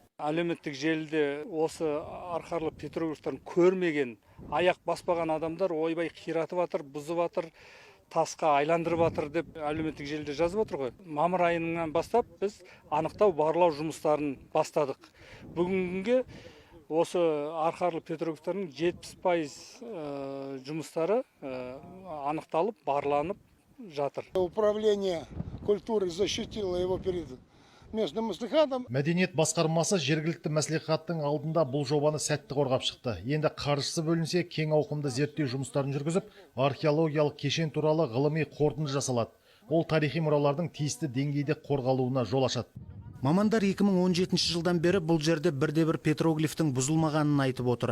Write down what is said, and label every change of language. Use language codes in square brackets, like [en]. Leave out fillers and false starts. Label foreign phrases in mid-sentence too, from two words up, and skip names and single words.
[kk] Әлеуметтік желіде осы арқарлы петроглифтерін көрмеген, аяқ баспаған адамдар ойбай қиратып жатыр, бұзып жатыр, тасқа айландырып жатыр деп әлеуметтік желіде жазып отыр ғой. Мамыр айынан бастап біз анықтау барлау жұмыстарын бастадық. Бүгінге осы арқарлы петроглифтердің 70% жұмыстары анықталып, барланып жатыр. [ru] Управление культуры защитило его перед местным мәслихатом. [kk] Мәдениет басқармасы жергілікті мәслихаттың алдында бұл жобаны сәтті қорғап шықты. Енді қаржысы бөлінсе, кең ауқымды зерттеу жұмыстарын жүргізіп, археологиялық кешен туралы ғылыми қорытынды жасалады. Ол тарихи мұралардың тиісті деңгейде қорғалуына жол ашады. Мамандар 2017 жылдан бері бұл жерде бірде-бір петроглифтің бұзылмағанын айтып отыр.